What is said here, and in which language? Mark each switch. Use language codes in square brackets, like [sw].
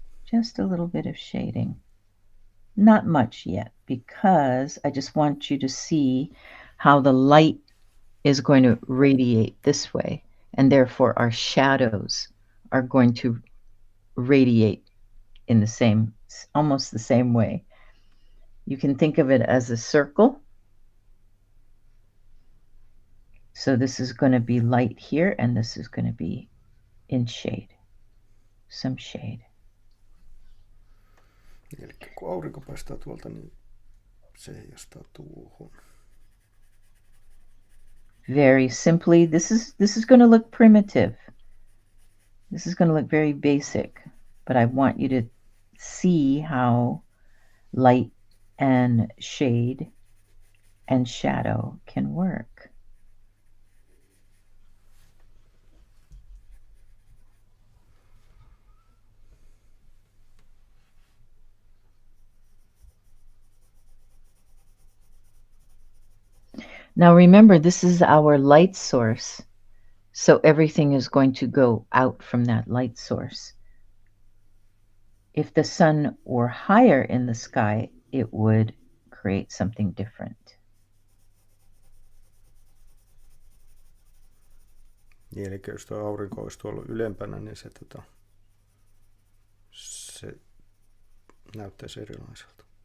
[en] Just a little bit of shading. Not much yet, because I just want you to see how the light is going to radiate this way, and therefore our shadows are going to radiate in almost the same way. You can think of it as a circle. So this is going to be light here, and this is going to be in shade, some shade. [fi] Eli kun aurinko paistaa tuolta, niin se heijastaa tuohon. [en] Very simply, this is going to look primitive. This is going to look very basic, but I want you to see how light and shade and shadow can work. Now remember, this is our light source. So everything is going to go out from that light source. If the sun were higher in the sky, it would create something different. [fi] Niin, eli jos tuo aurinko olisi tuolla ylempänä, niin se näyttäisi erilaiselta.